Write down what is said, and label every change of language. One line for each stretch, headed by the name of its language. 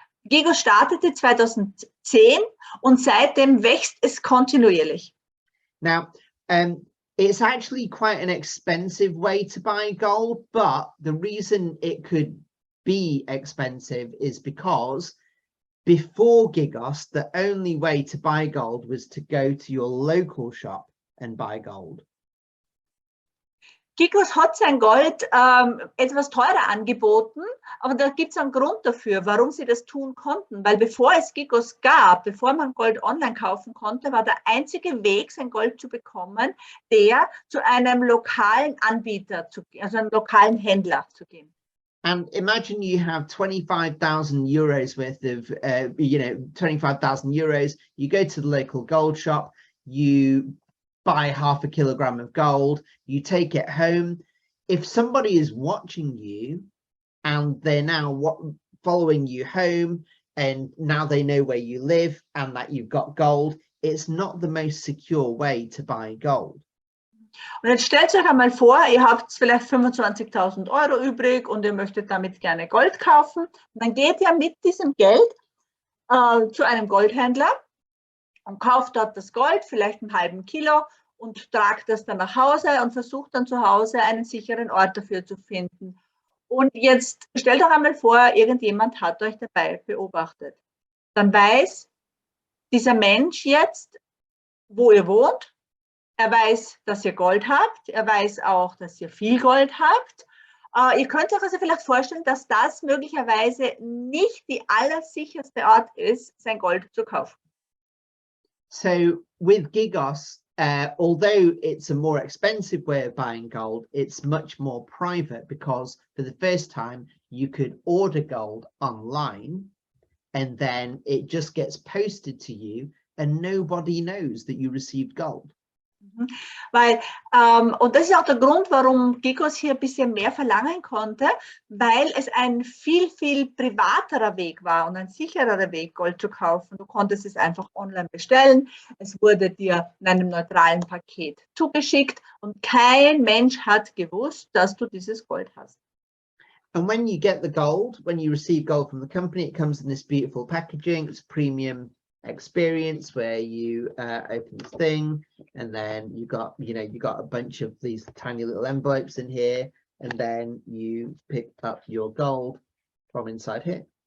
German: Gigos startete 2010 und seitdem wächst es kontinuierlich.
English: Now, it's actually quite an expensive way to buy gold, but the reason it could be expensive is because before Gigos, the only way to buy gold was to go to your local shop and buy gold.
German: Gigos hat sein Gold etwas teurer angeboten, aber da gibt es einen Grund dafür, warum sie das tun konnten. Weil bevor es Gigos gab, bevor man Gold online kaufen konnte, war der einzige Weg, sein Gold zu bekommen, der zu einem lokalen Anbieter, also einem lokalen Händler zu gehen.
English: And imagine you have 25,000 euros worth of, 25,000 euros. You go to the local gold shop, you buy half a kilogram of gold, you take it home. If somebody is watching you and they're now following you home and now they know where you live and that you've got gold, it's not the most secure way to buy gold.
German: Und jetzt stellt euch einmal vor, ihr habt vielleicht 25.000 Euro übrig und ihr möchtet damit gerne Gold kaufen. Und dann geht ihr mit diesem Geld zu einem Goldhändler und kauft dort das Gold, vielleicht einen halben Kilo, und tragt das dann nach Hause und versucht dann zu Hause einen sicheren Ort dafür zu finden. Und jetzt stellt euch einmal vor, irgendjemand hat euch dabei beobachtet. Dann weiß dieser Mensch jetzt, wo ihr wohnt. Er weiß, dass ihr Gold habt. Er weiß auch, dass ihr viel Gold habt. Ihr könnt euch also vielleicht vorstellen, dass das möglicherweise nicht die allersicherste Art ist, sein Gold zu kaufen.
English: So with Gigos, although it's a more expensive way of buying gold, it's much more private because for the first time you could order gold online and then it just gets posted to you and nobody knows that you received gold.
German: Weil, und das ist auch der Grund, warum Gigos hier ein bisschen mehr verlangen konnte, weil es ein viel, viel privaterer Weg war und ein sicherer Weg, Gold zu kaufen. Du konntest es einfach online bestellen, es wurde dir in einem neutralen Paket zugeschickt und kein Mensch hat gewusst, dass du dieses Gold hast.
English: And when you get the gold, when you receive gold from the company, it comes in this beautiful packaging. It's premium experience where you open this thing and then you got a bunch of these tiny little envelopes in here and then you pick up your gold from inside here.